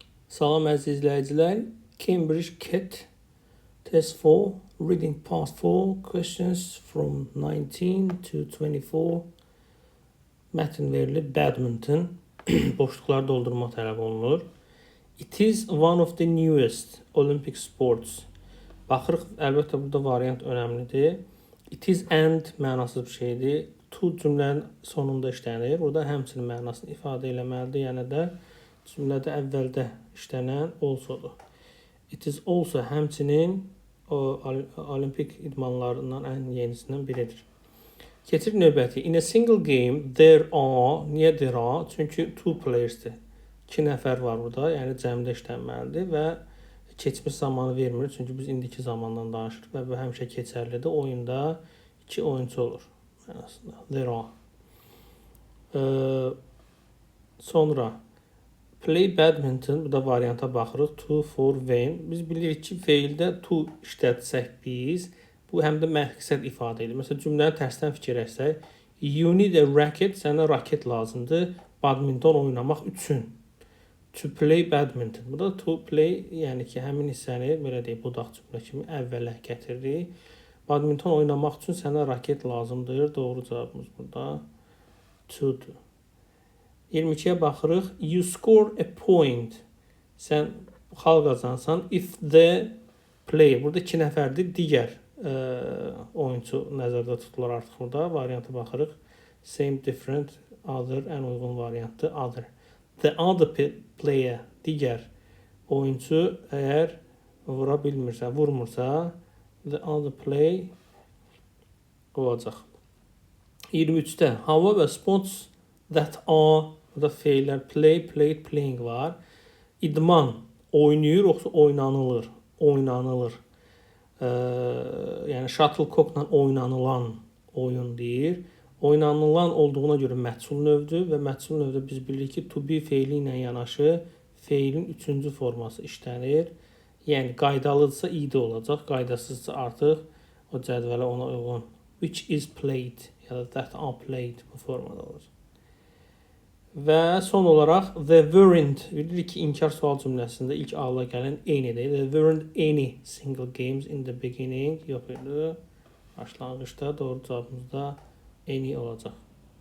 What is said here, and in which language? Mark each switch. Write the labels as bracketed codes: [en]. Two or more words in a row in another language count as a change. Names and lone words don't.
[az] Salam əziz izləyicilər. Cambridge CAT Test 4 Reading Part 4 [en] Questions from 19 to 24 [az] mətn verilib. Badminton boşluqları doldurmaq tələb olunur. [en] It is one of the newest Olympic sports. [az] Baxırıq, əlbəttə burada variant önəmlidir. [en] It is and [az] mənasız bir şeydir. To cümlənin sonunda işlənir. Burada həmçinin mənasını ifadə eləməlidir. Yəni də cümlədə əvvəldə işlənən also-dur. [en] It is also [az] həmçinin olimpik idmanlarından ən yenisindən biridir. Keçir növbəti. [en] In a single game there are, niyə there are? [az] Çünki [en] two players-dir. [az] 2 nəfər var burada, yəni cəmdə işlənməlidir və keçmiş zamanı vermir. Çünki biz indiki zamandan danışırıq və bu həmişə keçərlidir. Oyunda 2 oyuncu olur. Aslında [en] there are. [az] Sonra [en] play badminton, [az] bu da varianta baxırıq. [en] To, for, when. [az] Biz bilirik ki, feildə to işlətsək biz, bu həm də məqsəd ifadə edir. Məsələn, cümləni tərsdən fikirləşsək, [en] you need a racket, [az] sənə raket lazımdır badminton oynamaq üçün. [en] To play badminton. [az] Bu da [en] to play, [az] yəni ki, həmin hissəni, belə deyək, budaq cümlə kimi əvvələ gətiririk. Badminton oynamaq üçün sənə raket lazımdır. Doğru cavabımız burada to'dur. 22-yə baxırıq. [en] You score a point. [az] Sən xal qazansan. [en] If the player. [az] Burada 2 nəfərdir. Digər oyuncu nəzərdə tutulur artıq burada. Varianta baxırıq. Same, different, other. Ən uyğun variantdır. [en] Other. The other player. [az] Digər oyuncu əgər vura bilmirsə, vurmursa, [en] the other play [az] olacaq. 23-də. [en] However, sports that are, [az] burada feillər [en] play, played, playing [az] var. İdman, oynayır, yoxsa oynanılır. Oynanılır. Yəni shuttlecockla oynanılan oyun deyir. Oynanılan olduğuna görə məhsul növdür və məhsul növdə biz bilirik ki, [en] to be [az] feili ilə yanaşı feilin 3-cü forması işlənir. Yəni qaydalıdırsa id olacaq, qaydasızsa artıq o cədvələ ona uyğun [en] which is played [az] ya da [en] that are played [az] bu formada olacaq. Və son olaraq [en] the weren't, [az] bilirik ki, inkar sual cümləsində ilk ağla gələn any'dir. [en] There weren't any single games in the beginning. [az] Yox idi. Başlanğıçda doğru cavabımız da any olacaq.